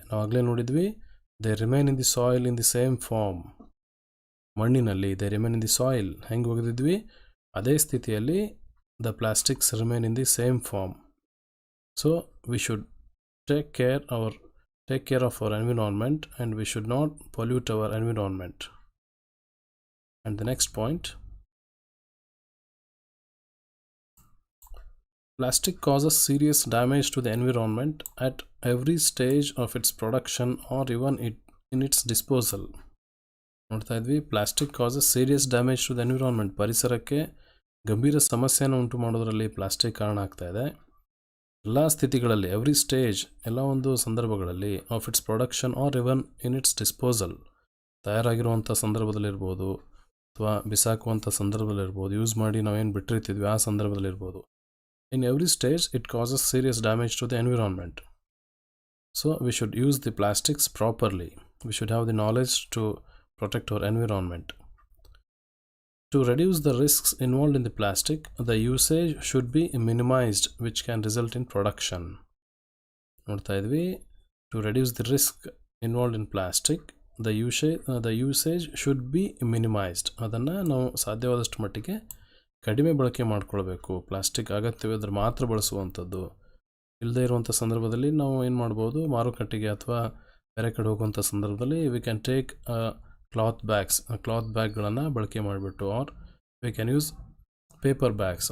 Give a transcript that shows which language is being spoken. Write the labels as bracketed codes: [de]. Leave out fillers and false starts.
[kn] ನಾವು ಆಗಲೇ ನೋಡಿದ್ವಿ, [en] They remain in the soil in the same form. ಮಣ್ಣಿನಲ್ಲಿ they remain in the soil. [kn] ಹೆಂಗೆ ಹೋಗಿದ್ವಿ? ಅದೇ ಸ್ಥಿತಿಯಲ್ಲಿ [en] The plastics remain in the same form. So we should take care of our environment and we should not pollute our environment. And the next point, plastic causes serious damage to the environment at every stage of its production or even in its disposal. [kn] ನೋಡ್ತಾ ಇದ್ವಿ, [en] Plastic causes serious damage to the environment. [kn] ಪರಿಸರಕ್ಕೆ ಗಂಭೀರ ಸಮಸ್ಯೆಯನ್ನು ಉಂಟು ಮಾಡೋದರಲ್ಲಿ plastic ಕಾರಣ ಆಗ್ತಾ ಇದೆ. ಎಲ್ಲ ಸ್ಥಿತಿಗಳಲ್ಲಿ, [en] every stage, [kn] ಎಲ್ಲ ಒಂದು ಸಂದರ್ಭಗಳಲ್ಲಿ, [en] of its production or even in its disposal, [kn] ತಯಾರಾಗಿರುವಂಥ ಸಂದರ್ಭದಲ್ಲಿರ್ಬೋದು ಅಥವಾ ಬಿಸಾಕುವಂಥ ಸಂದರ್ಭದಲ್ಲಿರ್ಬೋದು, ಯೂಸ್ ಮಾಡಿ ನಾವೇನು ಬಿಟ್ಟಿರ್ತಿದ್ವಿ ಆ ಸಂದರ್ಭದಲ್ಲಿರ್ಬೋದು. [en] In every stage, it causes serious damage to the environment. So, we should use the plastics properly. We should have the knowledge to protect our environment. To reduce the risks involved in the plastic, the usage should be minimized, which can result in production. [kn] ನೋಡ್ತಾ ಇದ್ವಿ, [en] to reduce the risk involved in plastic, the usage should be minimized. [kn] ಅದನ್ನು ನಾವು ಸಾಧ್ಯವಾದಷ್ಟು ಮಟ್ಟಿಗೆ ಕಡಿಮೆ ಬಳಕೆ ಮಾಡ್ಕೊಳ್ಬೇಕು. Plastic ಅಗತ್ಯವಿದ್ದರೆ ಮಾತ್ರ ಬಳಸುವಂಥದ್ದು. ಇಲ್ಲದೇ ಇರುವಂಥ ಸಂದರ್ಭದಲ್ಲಿ ನಾವು ಏನು ಮಾಡ್ಬೋದು, ಮಾರುಕಟ್ಟೆಗೆ ಅಥವಾ ಬೇರೆ ಕಡೆ ಹೋಗುವಂಥ ಸಂದರ್ಭದಲ್ಲಿ [en] we can take cloth [kn] ಬ್ಯಾಗ್ಗಳನ್ನು ಬಳಕೆ ಮಾಡಿಬಿಟ್ಟು, [en] Or we can use paper bags.